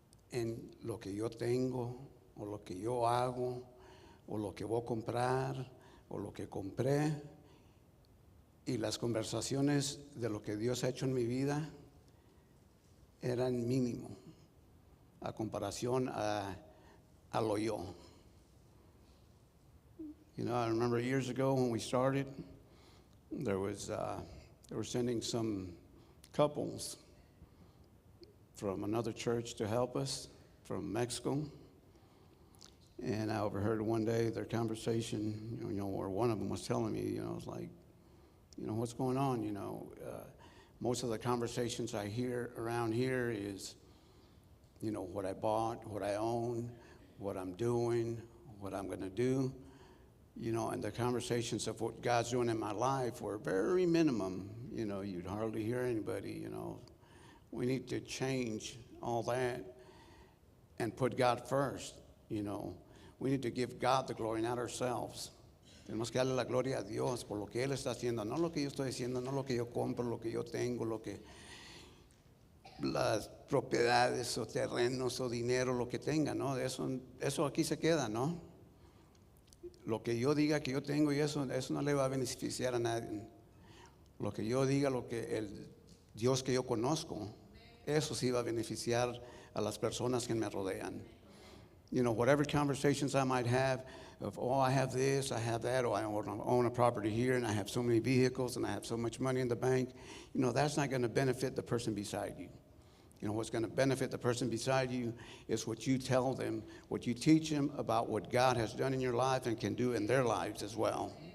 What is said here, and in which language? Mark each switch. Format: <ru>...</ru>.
<es>en lo que yo tengo o lo que yo hago o lo que voy a comprar o lo que compré, y las conversaciones de lo que Dios ha hecho en mi vida eran mínimo a comparación a lo yo.</es> <en>I remember years ago when we started, they were sending some couples from another church to help us from Mexico. And I overheard one day their conversation, where one of them was telling me, it was like, what's going on? Most of the conversations I hear around here is, what I bought, what I own, what I'm doing, what I'm going to do. And the conversations of what God's doing in my life were very minimum. You'd hardly hear anybody, We need to change all that and put God first, We need to give God the glory, not ourselves.</en> <es>Tenemos que darle la gloria a Dios por lo que Él está haciendo, no lo que yo estoy haciendo, no lo que yo compro, lo que yo tengo, las propiedades o terrenos o dinero, lo que tenga, ¿no? Eso aquí se queda, ¿no? Lo que yo diga que yo tengo y eso no le va a beneficiar a nadie. Lo que yo diga, lo que el Dios que yo conozco, eso sí va a beneficiar a las personas que me rodean.</es> <en>Whatever conversations I might have of, I have this, I have that, or I own a property here, and I have so many vehicles, and I have so much money in the bank, that's not going to benefit the person beside you. What's going to benefit the person beside you is what you tell them, what you teach them about what God has done in your life and can do in their lives as well.</en>